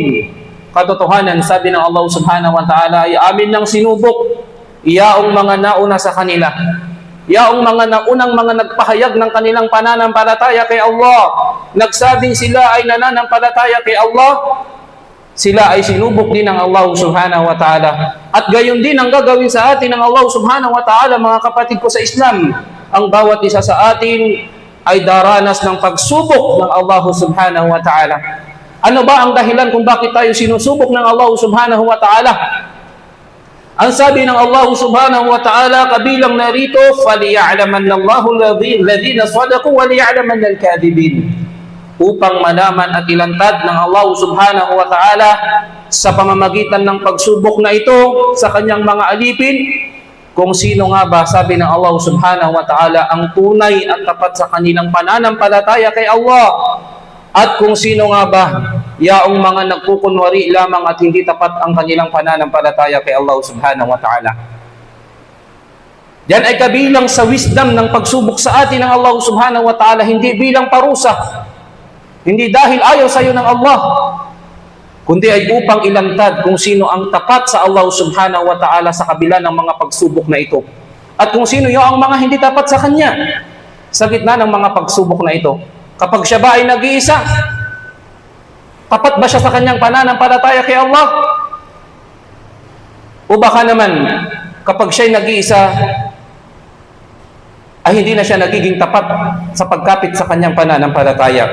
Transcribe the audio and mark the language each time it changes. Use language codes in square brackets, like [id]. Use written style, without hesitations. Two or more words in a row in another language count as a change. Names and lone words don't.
[tl] Katotohanan, sabi ng Allah [ar] سبحانه وتعالى, [tl] ay amin ng sinubok iyaong mga nauna sa kanila. Yaong mga naunang mga nagpahayag ng kanilang pananampalataya kay Allah, nagsabing sila ay nananampalataya kay Allah, sila ay sinubok din ng Allah [ar] سبحانه وتعالى. [tl] At gayon din ang gagawin sa atin ng Allah [ar] سبحانه وتعالى, [tl] mga kapatid ko sa Islam. Ang bawat isa sa atin ay daranas ng pagsubok ng Allah [ar] سبحانه وتعالى. [tl] Ano ba ang dahilan kung bakit tayo sinusubok ng Allah [ar] سبحانه وتعالى? [tl] Ang sabi ng Allah [ar] سبحانه وتعالى, [tl] kabilang narito, [ar] فَلِيَعْلَمَنَّ اللَّهُ الَّذِينَ صَدَقُوا وَلِيَعْلَمَنَّ الْكَاذِبِينَ. [tl] Upang malaman at ilantad ng Allah [ar] سبحانه وتعالى [tl] sa pamamagitan ng pagsubok na ito sa kanyang mga alipin, kung sino nga ba, sabi ng Allah [ar] سبحانه وتعالى, [tl] ang tunay at tapat sa kanilang pananampalataya kay Allah, at kung sino nga ba yaong mga nagkukunwari lamang at hindi tapat ang kanilang pananampalataya kay Allah [ar] سبحانه وتعالى. [tl] Yan ay kabilang sa wisdom ng pagsubok sa atin ng Allah [ar] سبحانه وتعالى, [tl] hindi bilang parusa, hindi dahil ayaw sa iyo ng Allah, kundi ay upang ilantad kung sino ang tapat sa Allah [ar] سبحانه وتعالى [tl] sa kabila ng mga pagsubok na ito, at kung sino yung ang mga hindi tapat sa Kanya sa gitna ng mga pagsubok na ito. Kapag siya ba ay nag-iisa, tapat ba siya sa kanyang pananampalataya kay Allah? O baka naman, kapag siya ay nag-iisa, ay hindi na siya nagiging tapat sa pagkapit sa kanyang pananampalataya.